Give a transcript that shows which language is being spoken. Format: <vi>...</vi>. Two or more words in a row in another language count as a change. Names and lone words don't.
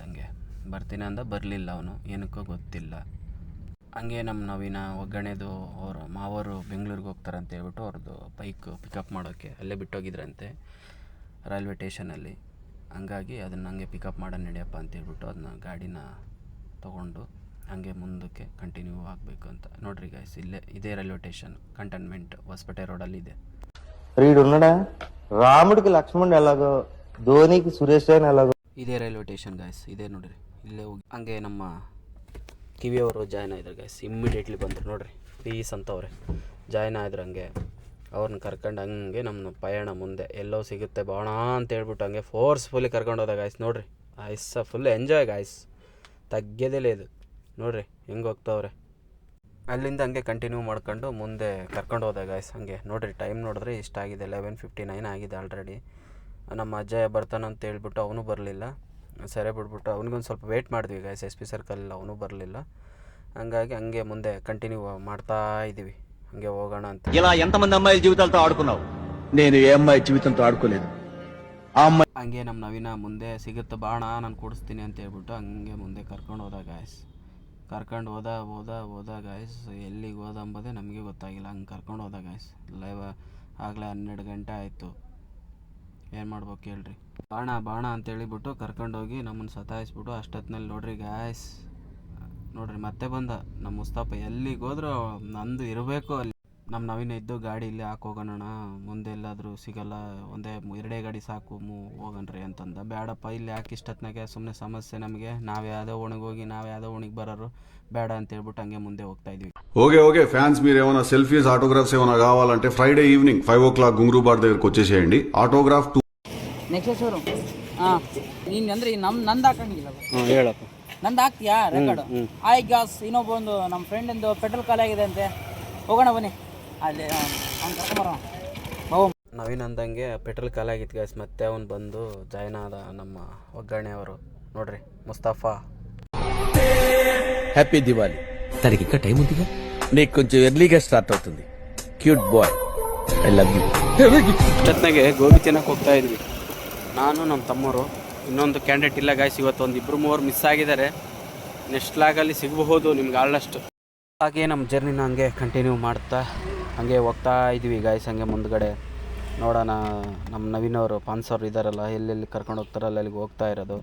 <kn>ಹಂಗೆ ಬರ್ತೀನಿ ಅಂದ, ಬರಲಿಲ್ಲ ಅವನು, ಏನಕ್ಕೋ ಗೊತ್ತಿಲ್ಲ. ಹಂಗೆ ನಮ್ಮ ನವೀನ ಒಗ್ಗರಣೆದು ಅವ್ರ ಮಾವರು ಬೆಂಗಳೂರಿಗೆ ಹೋಗ್ತಾರಂತ ಹೇಳ್ಬಿಟ್ಟು ಅವ್ರದ್ದು ಬೈಕ್ ಪಿಕಪ್ ಮಾಡೋಕ್ಕೆ ಅಲ್ಲೇ ಬಿಟ್ಟೋಗಿದ್ರಂತೆ ರೈಲ್ವೆ ಸ್ಟೇಷನಲ್ಲಿ. ಹಂಗಾಗಿ ಅದನ್ನು ಹಂಗೆ ಪಿಕಪ್ ಮಾಡೋಣ ನಡೆಯಪ್ಪ ಅಂತೇಳ್ಬಿಟ್ಟು ಅದನ್ನ ಗಾಡಿನ ತೊಗೊಂಡು ಹಂಗೆ ಮುಂದಕ್ಕೆ ಕಂಟಿನ್ಯೂ ಆಗಬೇಕು ಅಂತ. ನೋಡ್ರಿ ಗಾಯ್ಸ್, ಇದೇ ರೈಲ್ವೆ ಸ್ಟೇಷನ್ ಕಂಟೋನ್ಮೆಂಟ್ ಹೊಸಪೇಟೆ ರೋಡಲ್ಲಿ ಇದೆ.</kn> <te>రాముడికి లక్ష్మణుడు ఎలాగో ధోనికి సురేష్ ఎలాగో</te> <kn>ಇದೇ ರೈಲ್ವೆ ಸ್ಟೇಷನ್ ಗಾಯ್ಸ್. ಇದೇ ನೋಡ್ರಿ, ಇಲ್ಲೇ ಹೋಗಿ ಹಂಗೆ ನಮ್ಮ ಕಿವಿಯವರು ಜಾಯ್ನ್ ಆಯ್ತಾರೆ ಗಾಯ್ಸ್. ಇಮ್ಮಿಡಿಯೇಟ್ಲಿ ಬಂದರು ನೋಡ್ರಿ, ಪೀಸ್ ಅಂತವ್ರೆ ಜಾಯ್ನ್ ಆಯ್ತು. ಹಂಗೆ ಅವ್ರನ್ನ ಕರ್ಕೊಂಡು ಹಂಗೆ ನಮ್ಮ ಪಯಣ ಮುಂದೆ ಎಲ್ಲೋ ಸಿಗುತ್ತೆ ಬಾಣ ಅಂತ ಹೇಳ್ಬಿಟ್ಟು ಹಂಗೆ ಫೋರ್ಸ್ಫುಲ್ಲಿ ಕರ್ಕೊಂಡು ಹೋದ ಗಾಯ್ಸ್. ನೋಡ್ರಿ</kn> <en>full enjoy</en> <kn>ಗಾಯ್ಸ್, ತಗ್ಗೆದಿಲ್ಲ ಇದು. ನೋಡ್ರಿ ಹೆಂಗೆ ಹೋಗ್ತಾವ್ರೆ. ಅಲ್ಲಿಂದ ಹಂಗೆ ಕಂಟಿನ್ಯೂ ಮಾಡ್ಕೊಂಡು ಮುಂದೆ ಕರ್ಕೊಂಡು ಹೋದ ಗಾಯ್ಸ್. ಹಂಗೆ ನೋಡ್ರಿ, ಟೈಮ್ ನೋಡಿದ್ರೆ ಇಷ್ಟ ಆಗಿದೆ, 11:59 ಆಗಿದೆ ಆಲ್ರೆಡಿ. ನಮ್ಮ ಅಜ್ಜಯ್ಯ ಬರ್ತಾನಂತ ಹೇಳ್ಬಿಟ್ಟು ಅವನು ಬರಲಿಲ್ಲ. ಸರಿ ಬಿಟ್ಬಿಟ್ಟು ಅವ್ನಿಗೊಂದು ಸ್ವಲ್ಪ ವೆಯ್ಟ್ ಮಾಡಿದ್ವಿ ಗಾಯ್ಸ್. SP ಸರ್ಕಲ್ ಅವನು ಬರಲಿಲ್ಲ. ಹಂಗಾಗಿ ಹಂಗೆ ಮುಂದೆ ಕಂಟಿನ್ಯೂ ಮಾಡ್ತಾ ಇದ್ದೀವಿ. ಹಂಗೆ ಹೋಗೋಣ ಅಂತ.</kn> <te>ఇలా ఎంతమంది అమ్మాయిల జీవితాలతో ఆడుకున్నావు? నేను ఏ అమ్మాయి జీవితంతో ఆడుకోలేదు. ఆ అమ్మాయి</te> <kn>ಹಂಗೆ ನಮ್ಮ ನವೀನ ಮುಂದೆ ಸಿಗುತ್ತೆ ಬಾಣ, ನಾನು ಕೊಡಿಸ್ತೀನಿ ಅಂತ ಹೇಳ್ಬಿಟ್ಟು ಹಂಗೆ ಮುಂದೆ ಕರ್ಕೊಂಡು ಹೋದ ಗಾಯ್ಸ್. ಕರ್ಕೊಂಡು ಹೋದ ಗಾಯ್ಸ್. ಎಲ್ಲಿಗೆ ಹೋದ ಅಂಬೋದೇ ನಮಗೆ ಗೊತ್ತಾಗಿಲ್ಲ. ಹಂಗೆ ಕರ್ಕೊಂಡು ಹೋದ ಗಾಯ್ಸ್. ಆಗಲೇ 12 ಗಂಟೆ ಆಯಿತು. ಏನು ಮಾಡ್ಬೇಕು ಹೇಳ್ರಿ. ಬಾಣ ಅಂತ ಹೇಳಿಬಿಟ್ಟು ಕರ್ಕೊಂಡೋಗಿ ನಮ್ಮನ್ನು ಸತಾಯಿಸ್ಬಿಟ್ಟು ಅಷ್ಟೊತ್ತಿನಲ್ಲಿ ನೋಡ್ರಿ ಗಾಯ್ಸ್, ನೋಡ್ರಿ ಮತ್ತೆ ಬಂದ ನಮ್ಮ ಮುಸ್ತಫ. ಎಲ್ಲಿಗೆ ಹೋದ್ರೂ ನಂದು ಇರಬೇಕು ಅಲ್ಲಿ. ನಮ್ಮ ನವೀನ ಇದ್ದು ಗಾಡಿ ಇಲ್ಲಿ ಹಾಕೋಗೋಣ, ಮುಂದೆ ಎಲ್ಲಾದರೂ ಸಿಗಲ್ಲ, ಎರಡೇ ಗಾಡಿ ಸಾಕು ಹೋಗಣ್ರಿ ಅಂತಂದ. ಬೇಡಪ್ಪ, ಇಲ್ಲಿ ಯಾಕೆ ಇಷ್ಟೊತ್ತಿನಾಗೆ ಸುಮ್ಮನೆ ಸಮಸ್ಯೆ ನಮಗೆ, ನಾವು ಯಾವುದೋ ಓಣಿಗೆ ಹೋಗಿ ನಾವು ಯಾವುದೋ ಓಣಿಗೆ ಬರೋರು ಬೇಡ ಅಂತ ಹೇಳ್ಬಿಟ್ಟು ಹಂಗೆ ಮುಂದೆ ಹೋಗ್ತಾ ఇద్వి.</kn> <en>okay fans,</en> <te>మీరు ఏమైనా</te> <en>selfies autographs</en> <te>ఏమైనా కావాలంటే</te> <en>Friday evening 5 o'clock</en> <te>గుంగ్రూ బార్ దగ్గరకు వచ్చేసేయండి. ఆటోగ్రాఫ్</te> <kn>ನೆಕ್ಸ್ಟ್ ಶೋರೂಮ್. ನೀನು ಅಂದರೆ ನಂದು ಹಾಕಂಗಿಲ್ಲ. ಹೇಳಪ್ಪ, ನಂದು ಹಾಕ್ತೀಯಾ ರೆಕಾರ್ಡು?</kn> <en>hi guys</en> <kn>ಇನ್ನೊಬ್ಬ ನಮ್ಮ ಫ್ರೆಂಡಿಂದು ಪೆಟ್ರೋಲ್ ಖಾಲಿ ಆಗಿದೆ ಅಂತೆ, ಹೋಗೋಣ ಬನ್ನಿ ಅಲ್ಲಿ ಅವ್ನು ಕರ್ಕೊಂಬರೋಣ. ನವೀನ್ ಅಂದಂಗೆ ಪೆಟ್ರೋಲ್ ಖಾಲಿ ಆಗಿತ್ತು ಗಾಯ್ಸ್. ಮತ್ತೆ ಅವ್ನು ಬಂದು ಜಾಯ್ನ್ ಆದ ನಮ್ಮ ಒಗ್ಗರಣೆ ಅವರು. ನೋಡ್ರಿ ಮುಸ್ತಫಾ.</kn> <te>హ్యాపీ దివాలి. దానికి ఇంకా టైం ఉందిగా, నీకు కొంచెం ఎర్లీగా స్టార్ట్ అవుతుంది.</te> <en>cute boy, I love you.</en> <kn>ಇಷ್ಟೊತ್ತಿನಾಗೆ ಗೋಬಿ ತಿನ್ನಕ್ಕೆ ಹೋಗ್ತಾ ಇದ್ವಿ ನಾನು, ನಮ್ಮ ತಮ್ಮವರು. ಇನ್ನೊಂದು ಕ್ಯಾಂಡಿಡೇಟ್ ಇಲ್ಲ ಗಾಯ್ಸ್. ಇವತ್ತು ಒಂದು 2-3 ಮಿಸ್ ಆಗಿದ್ದಾರೆ. ನೆಕ್ಸ್ಟ್ ಲಾಗಲ್ಲಿ ಸಿಗಬಹುದು ನಿಮ್ಗೆ ಆಲ್ಮೋಸ್ಟ್. ಹಾಗೆ ನಮ್ಮ ಜರ್ನಿನ ಹಂಗೆ ಕಂಟಿನ್ಯೂ ಮಾಡ್ತಾ ಹಂಗೆ ಹೋಗ್ತಾ ಇದ್ವಿ ಗಾಯ್ಸ್. ಹಂಗೆ ಮುಂದ್ಗಡೆ ನೋಡೋಣ, ನಮ್ಮ ನವೀನ್ ಅವರು ಪಾನ್ಸರ್ ಇದ್ದಾರಲ್ಲ, ಎಲ್ಲೆಲ್ಲಿ ಕರ್ಕೊಂಡು ಹೋಗ್ತಾರಲ್ಲ ಅಲ್ಲಿಗೆ ಹೋಗ್ತಾ ಇರೋದು.</kn>